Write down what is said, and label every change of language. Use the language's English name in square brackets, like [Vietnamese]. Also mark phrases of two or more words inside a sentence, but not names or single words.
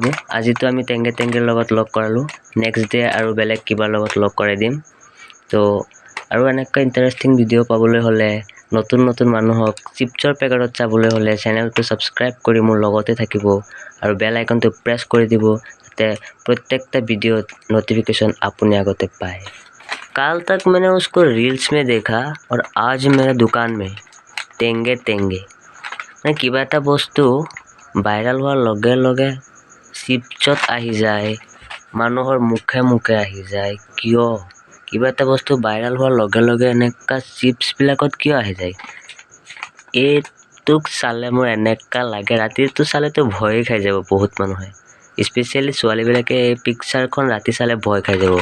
[Assamese] আজিতো আমি টেংগে লগত লগ কৰালো, [English] next day [Assamese] আৰু বেলেগ কিবা লগত লগ কৰাই দিম। তো আৰু এনেকৈ [English] interesting video' [Assamese] পাবলৈ হলে নতুন মানুহক চিপছৰ পেকেটত চাবলৈ হলে চেনেলটো সাবস্ক্ৰাইব কৰি মোৰ লগতে থাকিব আৰু [English] bell icon [Assamese] প্ৰেছ কৰি দিব যাতে প্ৰত্যেকটা ভিডিঅ'ত नोटिफिकेशन আপুনি আগতে পায়। [Hindi] कल तक मैंने उसको रील्स में देखा और आज मेरे दुकान में टेंगे मैं [Assamese] किबा এটা বস্তু ভাইরাল হোৱাৰ লগে চিপছত আহি যায়, মানুহৰ মুখে আহি যায়। কিয় কিবা এটা বস্তু ভাইরাল হোৱাৰ লগে এনেকা চিপছ বিলাকত কিয় আহি যায়? এইটোক চালে মোৰ এনেকা লাগে, ৰাতিটো চালেতো ভয় খাই যাব বহুত মানুহে, স্পেশালি ছোৱালী বিলাকে এই পিকচাৰখন ৰাতি চালে ভয় খাই যাব।